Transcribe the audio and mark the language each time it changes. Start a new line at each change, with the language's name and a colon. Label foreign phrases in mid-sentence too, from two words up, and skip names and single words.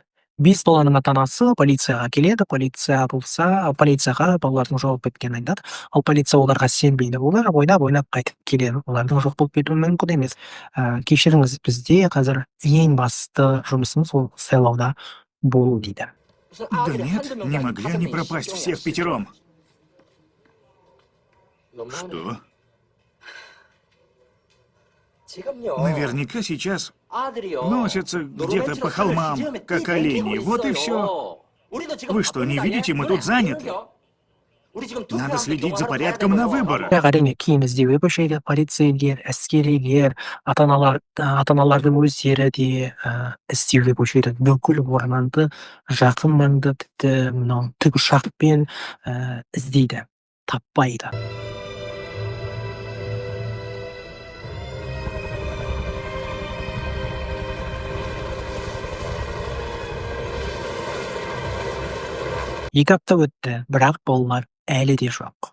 Kazakh: 5 баланың ата-анасы полицияға келеді, полицияға балалардың жоғалып кеткенін айтады, ал полиция оларға сенбейді. Олар ойнап қайтып келеді. Олардың жоқ болып кетуі мүмкін емес. Кешіріңіз, бізде қазір ең басты жұмысымыз ол сайлауда болу дейді.
Russian: Да нет, не могли они пропасть все впятером. Что? Наверняка сейчас носятся где-то по холмам, как олени. Вот и все. Вы что, не видите, мы тут заняты. Надо следить за порядком на выборах.
Kazakh: Әрине, кейін іздеуге көшеді полицейлер, әскерилер, ата-аналардың өздері де іздеуге көшеді. Бүкіл орманды, жақын маңды тіпті мынау тікұшақпен іздейді, таппайды. Екі апта өтті, бірақ балалар әлі де жоқ.